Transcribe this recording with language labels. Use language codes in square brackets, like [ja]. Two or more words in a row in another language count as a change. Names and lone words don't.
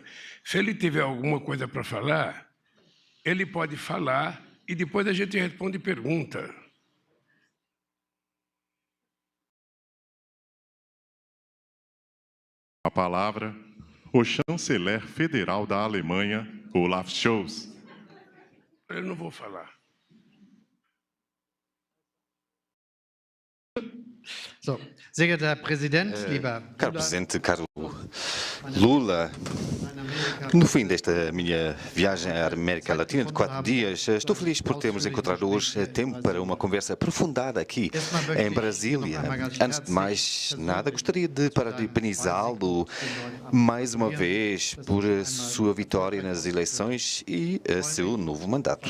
[pt] Se ele tiver alguma coisa para falar, ele pode falar e depois a gente responde pergunta. A palavra, o chanceler federal da Alemanha, Olaf Scholz. Eu não vou falar. [de] So, sehr geehrter Herr Präsident, lieber [pt] Caro Presidente, caro Lula, no fim desta minha viagem à América Latina de 4 dias, estou feliz por termos encontrado hoje tempo para uma conversa aprofundada aqui em Brasília. Antes de mais nada, gostaria de parabenizá-lo mais uma vez por sua vitória nas eleições e seu novo mandato.